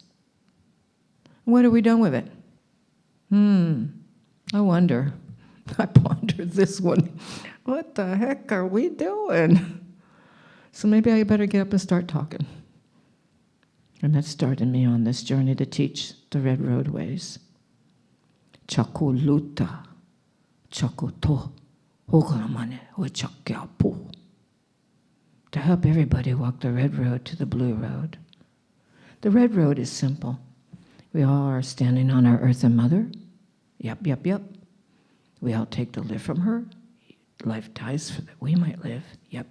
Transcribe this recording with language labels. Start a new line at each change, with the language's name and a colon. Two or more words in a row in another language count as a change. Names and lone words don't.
English: What have we done with it? I wonder. I pondered this one. What the heck are we doing? So maybe I better get up and start talking. And that started me on this journey to teach the Red Roadways. Chakuluta, chakuto, hogamane, chakyapu. To help everybody walk the red road to the blue road. The red road is simple. We all are standing on our earth and mother. Yep. We all take the life from her. Life dies so that we might live. Yep.